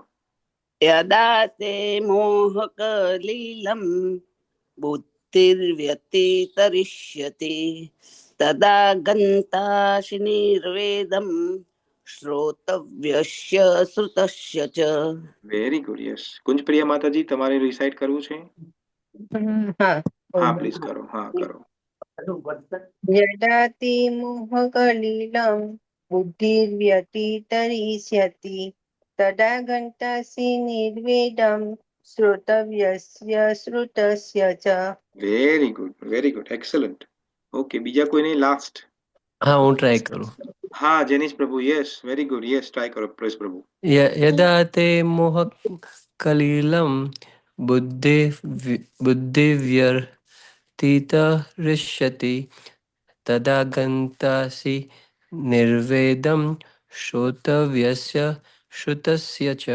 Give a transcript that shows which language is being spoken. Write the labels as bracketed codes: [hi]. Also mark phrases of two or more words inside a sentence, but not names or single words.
[sa] यदा ते मोह कलीलम बुद्धिर्व्यतितरिष्यति तदा गंताशि निर्वेदम श्रोतव्यस्य श्रुतस्य च. [en] very good. [gu] યસ. કુંજપ્રિયા માતાજી, તમારે રિસાઇટ કરવું છે? હા પ્લીઝ કરો. હા કરો. [sa] यदाति मोहकलिलं बुद्धिर्व्यतितरिष्यति तदा घण्टासि निर्वेदं श्रोतव्यस्य श्रुतस्य च. [en] very good, very good, excellent. okay, [gu] બીજા કોઈને [en] લાસ્ટ? [gu] હા, હું ટ્રાય કરું. હા, જેનીશ પ્રભુ. [en] yes, very good. yes, try [gu] કરો. પ્રેસ પ્રભુ. [sa] यदा ते मोह कलिलम बुद्धिव्यतितरिष्यति तदा गंतासि निर्वेदम श्रोतव्यस्य श्रुतस्य च.